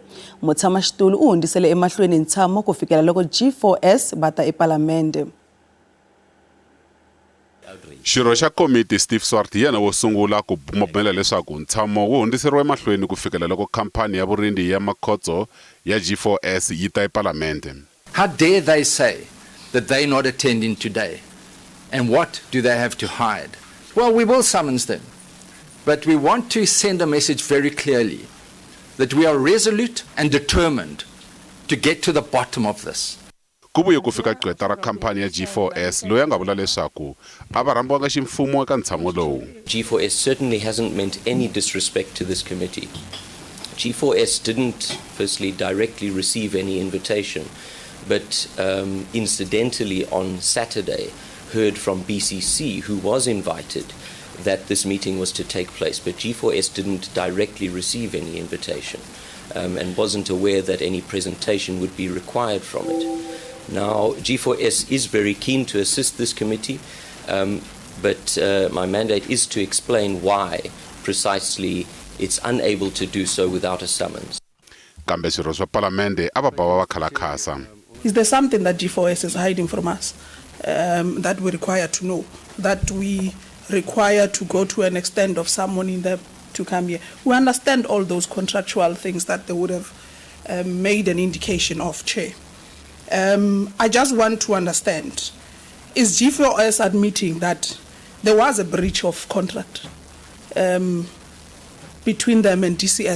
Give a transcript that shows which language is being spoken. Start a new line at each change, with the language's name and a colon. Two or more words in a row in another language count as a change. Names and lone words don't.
Tsonga: Mutshamaxitulu u hundzisele emahlweni ntshamo ku fikela loko G4S va ta ePalamende. Xirho xa komiti Steve Swart yena wo sungula ku bumabumela leswaku ntshamo wu hundziseriwa emahlweni ku fikela loko khampani ya vurindzi ya makhotso ya G4S yi ta ePalamende.
English: How dare they say that they're not attending today? And what do they have to hide? Well, we will summons them. But we want to send a message very clearly that we are resolute and determined to get to the bottom of this.
Tsonga: Kubuye ku fika gqweta ra khampani ya G4S loyi nga vula leswaku a va rhambiwanga ximfumo eka ntshamo lowu.
English: G4S certainly hasn't meant any disrespect to this committee. G4S didn't firstly directly receive any invitation, but incidentally on Saturday heard from BCC, who was invited, that this meeting was to take place, but G4S didn't directly receive any invitation and wasn't aware that any presentation would be required from it. Now, G4S is very keen to assist this committee, but my mandate is to explain why precisely it's unable to do so without a summons.
Tsonga: Kambe swirho swa Palamende a va ba va khala khasa.
English: Is there something that G4S is hiding from us that we require to know, that we require to go to an extent of someone in there to come here? We understand all those contractual things that they would have made an indication of, Chair. I just want to understand, is G4S admitting that there was a breach of contract between them and DCS?